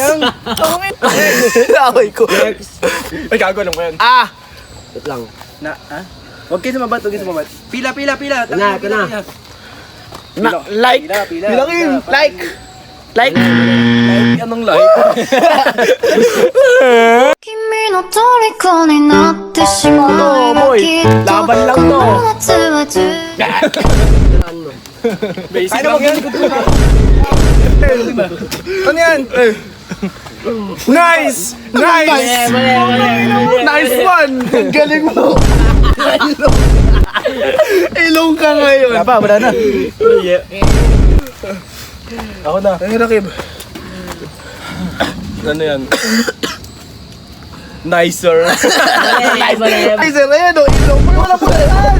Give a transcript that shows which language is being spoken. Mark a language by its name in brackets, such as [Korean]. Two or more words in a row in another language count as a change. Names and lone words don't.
[Filipino] Away ko. Next. Ay, gago lang ko yan. Wait lang. Huwag kayo sumabat. Pila. Ito na. Like. Bilangin. Like. Anong like? [Japanese] 君の虜になってしまえばきっとこの夏は充実 [Filipino] Basic lang yan. Ano yan? [English] Nice! Nice one! [Filipino] Ang galing mo! Ilong ka ngayon. Wala na. Ako na. Ano na, Kim? Ano yan? Nicer. Ay, sir, ayan o. Ilong mo. Wala po yan.